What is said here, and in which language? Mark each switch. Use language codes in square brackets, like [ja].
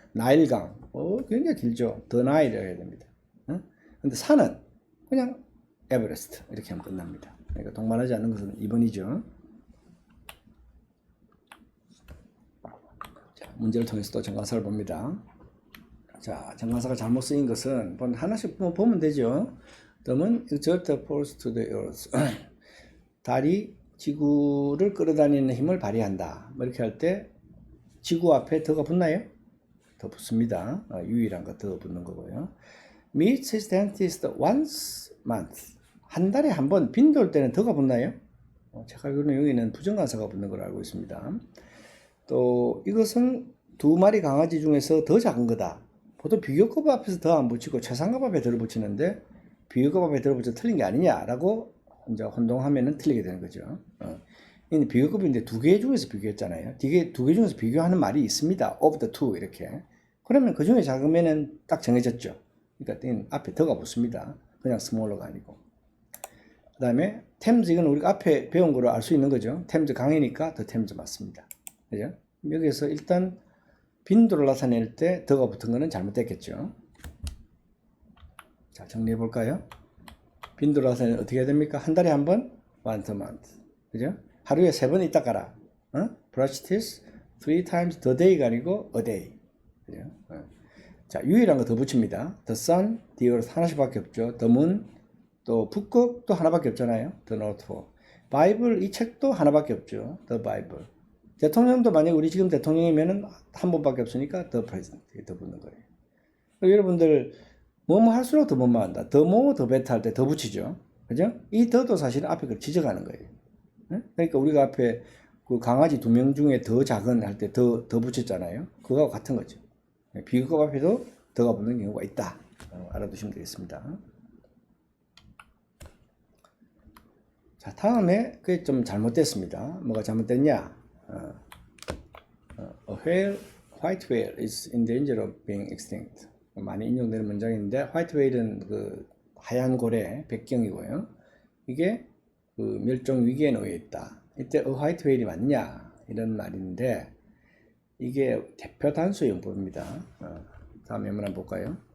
[ko] 나일강, 굉장히 길죠. 더 나일이라고 해야 됩니다. 근데 산은 그냥 에베레스트 이렇게 하면 끝납니다. 그러니까 동반하지 않는 것은 2번이죠. 자, 문제를 통해서 또 정관사를 봅니다. 자, 정관사가 잘못 쓰인 것은 하나씩 보면 되죠. 다음은 [en] exert force to the earth. [ko] 달이 지구를 끌어다니는 힘을 발휘한다. 뭐 이렇게 할 때 지구 앞에 더가 붙나요? 더 붙습니다. 유일한 거 더 붙는 거고요. [en] Meets his dentist once month. [ko] 한 달에 한 번 빈도일 때는 더가 붙나요? 제가 알기로는 여기는 부정관사가 붙는 걸 알고 있습니다. 또 이것은 두 마리 강아지 중에서 더 작은 거다. 보통 비교급 앞에서 더 안 붙이고 최상급 앞에 덜 붙이는데 비교급 앞에 덜 붙여 틀린 게 아니냐라고 이제 혼동하면은 틀리게 되는 거죠. 근데 비교급인데 두 개 중에서 비교했잖아요. 두 개 중에서 비교하는 말이 있습니다. [en] of the two 이렇게. [ko] 그러면 그 중에 작으면은 딱 정해졌죠. 그러니까 앞에 더가 붙습니다. 그냥 스몰러가 아니고. 그 다음에 템즈 이건 우리가 앞에 배운 거로 알 수 있는 거죠. 템즈 강이니까 더 템즈 맞습니다. 그죠? 여기서 일단 빈도를 나타낼 때 더가 붙은 거는 잘못됐겠죠. 자, 정리해 볼까요? 빈도라서 어떻게 해야 됩니까? 한 달에 한 번? [en] once a month. [ko] 그죠? 하루에 3번 있다 가라. [en] brush teeth 3 times the day가 [ko] 아니고 [en] a day. [ko] 그죠? 자, 유일한 거 더 붙입니다. [en] the sun, the earth 하나씩밖에 없죠. the moon, [ko] 또 북극도 하나밖에 없잖아요. [en] the north pole. [ko] 바이블 이 책도 하나밖에 없죠. [en] the bible. [ko] 대통령도 만약에 우리 지금 대통령이면은 한 번밖에 없으니까 [en] the president [ko] 더 붙는 거예요. 여러분들 뭐뭐 할수록 더 뭐뭐 한다. 더 뭐, 더 베터 할 때 더 붙이죠. 그죠? 이 더도 사실은 앞에 걸 지적하는 거예요. 그러니까 우리가 앞에 그 강아지 2명 중에 더 작은 할 때 더 붙였잖아요. 그거와 같은 거죠. 비교급 앞에도 더가 붙는 경우가 있다. 알아두시면 되겠습니다. 자, 다음에 그게 좀 잘못됐습니다. 뭐가 잘못됐냐? [en] A whale, white whale is in danger of being extinct. [ko] 많이 인용되는 문장인데 화이트 웨일은 그 하얀 고래 백경이고요. 이게 그 멸종 위기에 놓여 있다. 이때 화이트 웨일이 맞냐 이런 말인데 이게 대표 단수 용법입니다. 다음 예문 한번 볼까요?